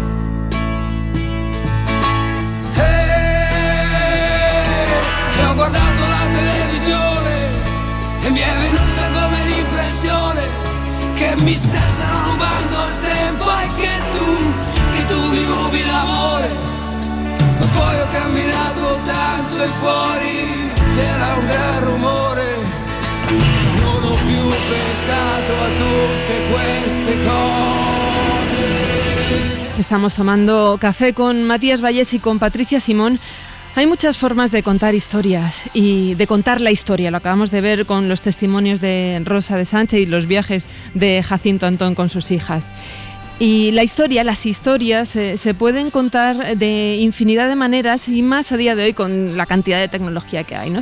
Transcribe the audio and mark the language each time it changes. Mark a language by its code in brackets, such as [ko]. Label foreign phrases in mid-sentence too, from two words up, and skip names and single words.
[it] E ho guardato la televisione e mi è venuta come l'impressione che mi stessero rubando il tempo e che tu mi rubi l'amore. Ma poi ho camminato tanto e fuori c'era un gran rumore. Non ho più pensato a tutte queste cose. [es] Estamos tomando café con Matías Vallés y con Patricia Simón. Hay muchas formas de contar historias y de contar la historia. Lo acabamos de ver con los testimonios de Rosa de Sánchez y los viajes de Jacinto Antón con sus hijas. Y la historia, las historias se pueden contar de infinidad de maneras y más a día de hoy con la cantidad de tecnología que hay, ¿no?